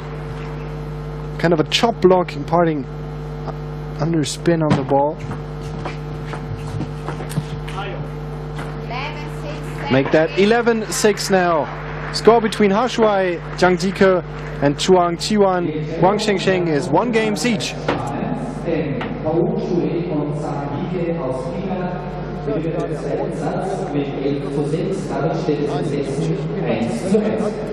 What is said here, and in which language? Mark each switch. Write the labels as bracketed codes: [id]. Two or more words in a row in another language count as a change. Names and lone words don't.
[en] Kind of a chop block, imparting under spin on the ball. Make that 11-6 now. Score between Hao Shuai, Zhang Jike and CHUANG Chih Yuan, HUANG Sheng Sheng is 1 game each. [de] Hao Shuai und Zhang Jike aus China gewinnen den zweiten Satz mit 11:6, dadurch steht es 6:1.